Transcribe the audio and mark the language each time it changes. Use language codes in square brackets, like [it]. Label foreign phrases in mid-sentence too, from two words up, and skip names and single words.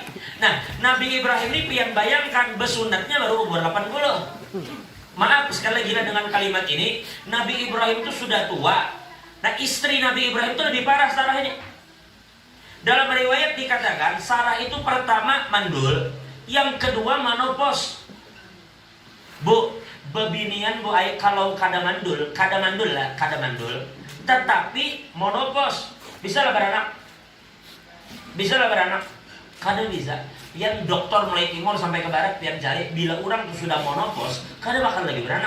[bjn] Nah, Nabi Ibrahim ini pian bayangkan besunatnya baru umur 80. [id] Maaf sekali lagi dengan kalimat ini, Nabi Ibrahim itu sudah tua. Nah istri Nabi Ibrahim itu lebih parah Sarah ini. Dalam riwayat dikatakan Sarah itu pertama mandul, yang kedua menopause. [bjn] Bu, bebinian bu ay kalau kada mandul lah, kada mandul. [id] Tetapi menopause, bisa lah beranak. Bisa lah beranak. Kada bisa. [bjn] Yang dokter mulai timur sampai ke barat pian cari, bila orang tuh sudah monopause, kada bakal lagi beranak.